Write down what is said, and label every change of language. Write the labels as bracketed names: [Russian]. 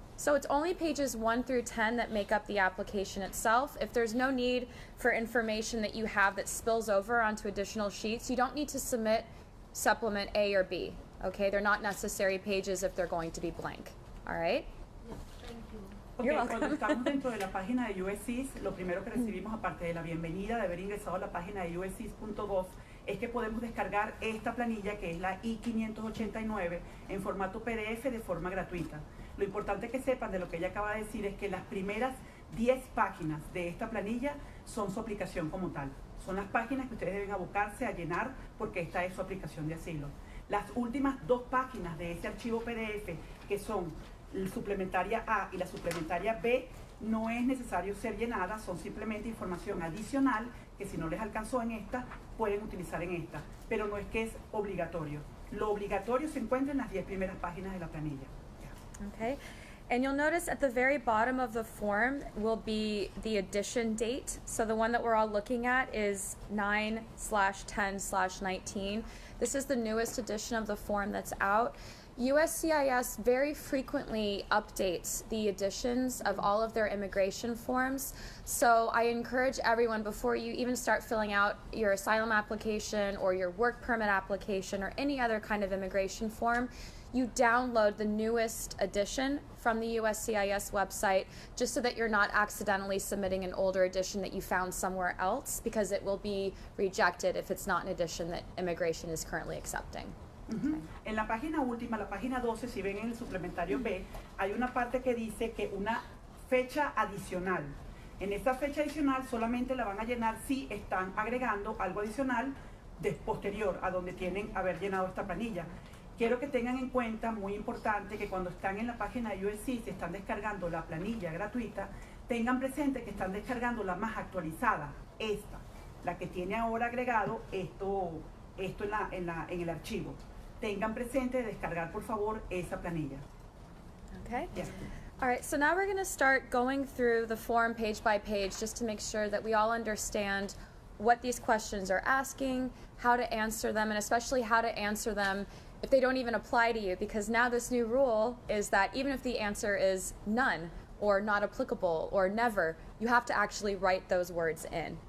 [English] So it's only pages 1 through 10 that make up the application itself. If there's no need for information that you have that spills over onto additional sheets, you don't need to submit Supplement A or B, okay? They're not necessary pages if they're going to be blank, all right? [Spanish] Okay, cuando estamos dentro de la página de USCIS, lo primero que recibimos, aparte de la bienvenida de haber ingresado a la página de uscis.gov, es que podemos descargar esta planilla, que es la I-589, en formato PDF de forma gratuita. Lo importante que sepan de lo que ella acaba de decir es que las primeras 10 páginas de esta planilla son su aplicación como tal. Son las páginas que ustedes deben abocarse a llenar porque esta es su aplicación de asilo. Las últimas 2 páginas de ese archivo PDF, que son la suplementaria A y la suplementaria B, no es necesario ser llenadas, son simplemente información adicional que si no les alcanzó en esta, pueden utilizar en esta, pero no es que es obligatorio. Lo obligatorio se encuentra en las 10 primeras páginas de la planilla. [English] Okay, and you'll notice at the very bottom of the form will be the edition date. So the one that we're all looking at is 9/10/19. This is the newest edition of the form that's out. USCIS very frequently updates the editions of all of their immigration forms. So I encourage everyone, before you even start filling out your asylum application or your work permit application or any other kind of immigration form, you download the newest edition from the USCIS website, just so that you're not accidentally submitting an older edition that you found somewhere else, because it will be rejected if it's not an edition that immigration is currently accepting. Okay. [Spanish] En la página última, la página 12, si ven en el suplementario B, hay una parte que dice que una fecha adicional. En esa fecha adicional solamente la van a llenar si están agregando algo adicional posterior a donde tienen haber llenado esta planilla. Quiero que tengan en cuenta, muy importante, que cuando están en la página de USC, si están descargando la planilla gratuita, tengan presente que están descargando la más actualizada, esta, la que tiene ahora agregado esto en el archivo. Tengan presente de descargar, por favor, esa planilla. [English] Okay. Yeah. All right, so now we're going to start going through the form page by page, just to make sure that we all understand what these questions are asking, how to answer them, and especially how to answer them if they don't even apply to you, because now this new rule is that even if the answer is none or not applicable or never, you have to actually write those words in.